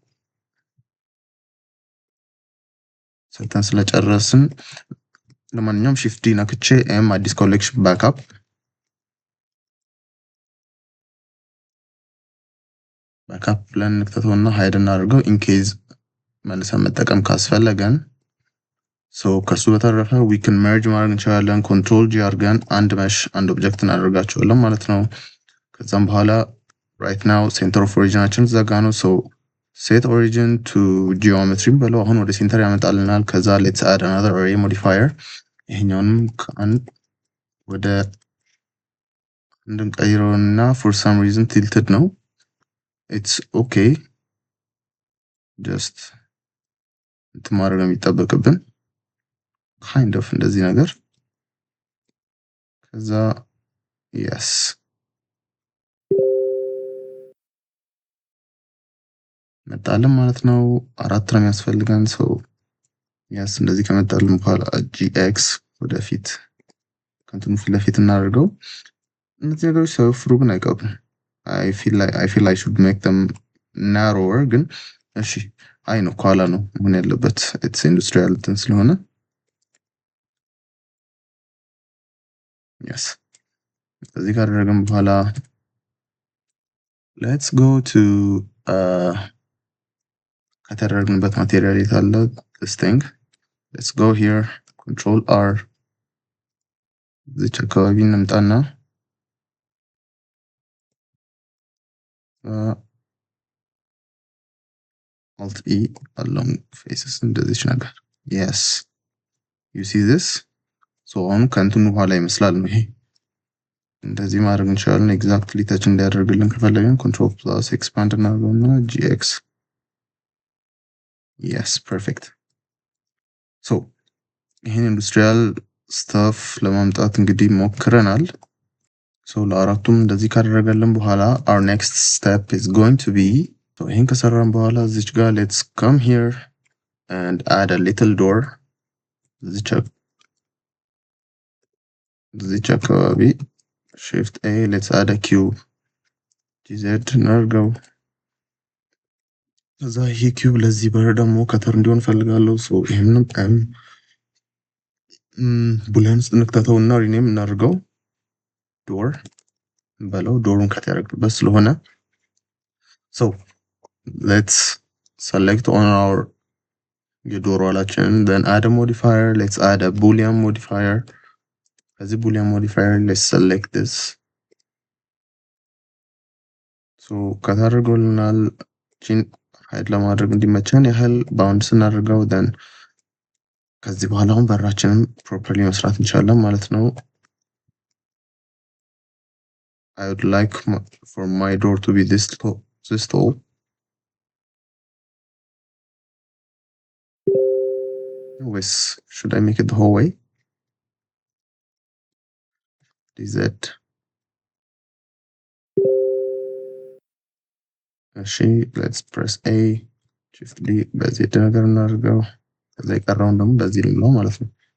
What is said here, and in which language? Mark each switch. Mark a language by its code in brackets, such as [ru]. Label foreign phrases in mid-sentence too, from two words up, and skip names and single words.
[am] ሰተን ስለጨረስን ለማንኛውም [en] shift d [am] ነክቼ ኤም አዲስ [en] collection backup [am] ብለን እንክተተውና ሃይድ እናደርገው ኢንኬዝ መልሰን መጠቀም ካስፈለገን። ከሱ በተረፈ [en] we can merge [am] ማድረግ እንችላለን። [en] control G [am] አድርገን አንድ መሽ አንድ ኦብጀክት እናደርጋቸዋለን ማለት ነው። ከዛም በኋላ [en] right now center of [am] ኦሪጂናችን ዘጋ ነው። [en] set origin to geometry [am] በለው አሁን ወደ ሴንተር ያመጣልናል። ከዛ [en] let's add another array modifier [am] ይሄኛውንም ከአንድ ወደ እንድንቀይረውና [en] for some reason tilted [am] ነው። [en] it's okay just [am] እንትን ማድረግ የሚጠበቅብን [en] kind of [am] እንደዚህ ነገር ከዛ yes መጣልን ማለት ነው። 4 ነው የሚያስፈልገን yes እንደዚህ ከመጣልን በኋላ gx ወደፊት ከንቱን ፊት ለፊት እናደርገው። እነዚህ ነገሮች ሰፍሩ ግን አይቀሩም። [en] I feel I should make them narrower [am] ግን እሺ አይ ነው ኳላ ነው ምን ያለበት [en] it's industrial [am] እንትን ስለሆነ yes እዚህ ጋር አደረግን በኋላ [en] let's go to [am] ከተደረግንበት ማቴሪያል የታለ [en] this thing let's go here control r [am] እዚህ አካባቢ እንምጣና [en] alt e along faces [am] እንደዚህ ነገር [en] yes you see this [am] አሁን ከንቱን በኋላ ይመስላል ነው ይሄ እንደዚህ ማድረግ እንችላለን። [en] exactly touch [am] እንዲያደርግልን ከፈለግን [en] control plus expand [am] እናደርገውና gx [en] yes perfect [am] ይሄን [en] industrial stuff [am] ለማምጣት እንግዲህ ሞክረናል። ለአራቱም እንደዚህ ካደረገልን በኋላ [en] our next step is going to be [am] ይሄን ከሰራን በኋላ እዚች ጋር [en] let's come here and add a little door [am] እዚች አካባቢ [en] shift a let's add a cube gz [am] እናድርገው። ከዛ ይሄ ኪዩብ ለዚህ በር ደግሞ ከተር እንዲሆን ፈልጋለሁ። ይሄንን ቡለን ውስጥ እንክተተውና ሪኔም እናድርገው ዶር በለው ዶሩን ከት ያደርግበት ስለሆነ [en] let's select on our [am] የዶር ዋላችን [en] then add a modifier let's add a boolean modifier [am] ከዚህ [en] boolean modifier let's select this [am] ከታደርገውልናል ቺን ሃይድ ለማድረግ እንዲመቸን ያህል ባውንድ ስናደርገው then ከዚህ በኋላ አሁን በራችንን ፕሮፐርሊ መስራት እንችላለን ማለት ነው። [en] I would like for my door to be this tall. Anyways, should I make it the whole way? DZ. Let's press A, shift D, [am] በዚህ ነገር እናድርገው። ከዛ የቀረውን ደግሞ በዚህ ልንለው ማለት ነው።